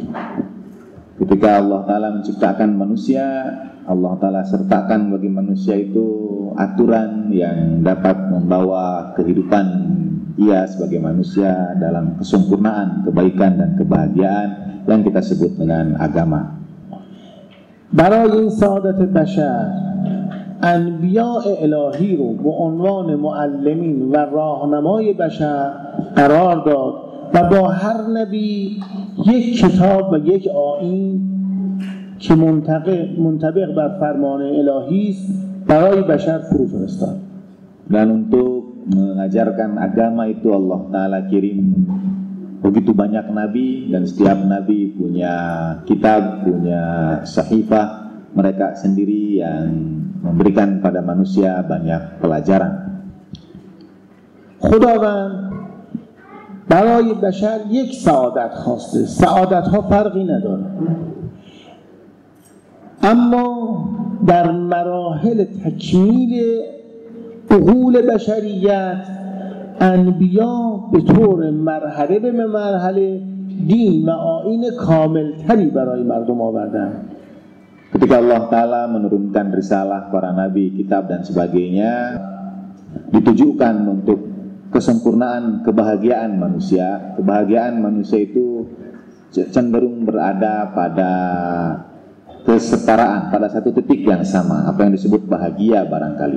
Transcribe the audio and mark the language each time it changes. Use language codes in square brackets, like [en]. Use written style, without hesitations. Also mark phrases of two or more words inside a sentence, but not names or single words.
[id] Ketika Allah Ta'ala menciptakan manusia, Allah Ta'ala sertakan bagi manusia itu aturan yang dapat membawa kehidupan ia sebagai manusia dalam kesempurnaan, kebaikan dan kebahagiaan yang kita sebut dengan agama. [fa] برای این سعادت بشر انبیاء الهی رو به عنوان معلمین و راهنمای بشر قرار داد و با هر نبی یک کتاب و یک آیین که منطبق بر فرمان الهی است برای بشر فرو فرستاد. [id] Dan untuk mengajarkan agama itu Allah Ta'ala kirim begitu banyak nabi, dan setiap nabi punya kitab, punya sahifah mereka sendiri yang memberikan pada manusia banyak pelajaran. [fa] خداوند برای بشر یک سعادت خواسته. سعادت ها فرقی نداره، اما در مراحل تکمیل عقول بشریت انبیا به طور مرحله به مرحله دین و آیین کاملتری برای مردم آوردن. [id] Ketika Allah Ta'ala menurunkan risalah para nabi, kitab dan sebagainya, ditujukan untuk kesempurnaan kebahagiaan manusia. Kebahagiaan manusia itu cenderung berada pada kesetaraan, pada satu titik yang sama, apa yang disebut bahagia barangkali.